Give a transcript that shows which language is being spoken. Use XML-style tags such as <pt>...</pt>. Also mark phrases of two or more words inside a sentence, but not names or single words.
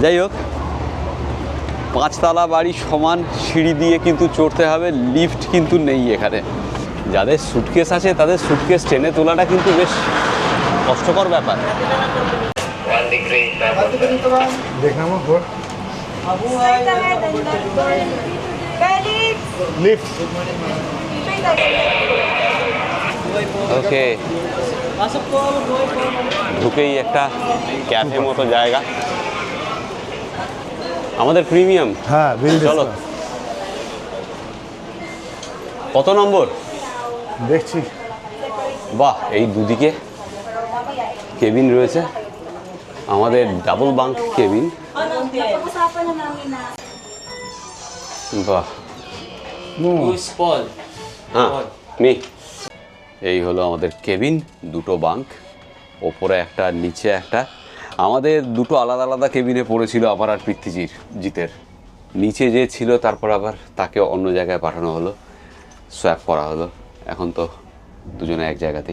<bn>যাই হোক, 5 তলা বাড়ি সমান সিঁড়ি দিয়ে কিন্তু চড়তে হবে, লিফট কিন্তু নেই এখানে। যাদের সুটকেস আছে তাদের সুটকেস টেনে তোলাটা কিন্তু বেশ কষ্টকর ব্যাপার। দেখলাম</bn> <en>Straight ahead and left door. Felix!</en> <bn>লিফট।</bn> <en>Straight ahead.</en> <bn>ওকে, ঢুকেই একটা ক্যাফে মতো জায়গা, আমাদের প্রিমিয়াম। হ্যাঁ, বিল চলো, কত নম্বর? দেখছি। বাহ, এই দুদিকে কেবিন রয়েছে, আমাদের ডাবল বাঙ্ক কেবিন।</bn> <tl>Pag-usapan na namin na</tl> <bn>বাহ,</bn> <en>Who's Paul?</en> <bn>হ্যাঁ মি। এই হলো আমাদের কেবিন, দুটো বাঙ্ক, ওপরে একটা নিচে একটা। আমাদের দুটো আলাদা আলাদা কেবিনে পড়েছিল আমার আর জিতের। নিচে যে ছিল তারপর আবার তাকে অন্য জায়গায় পাঠানো হলো, সোয়াপ করা হলো, এখন তো দুজনে এক জায়গাতেই।</bn>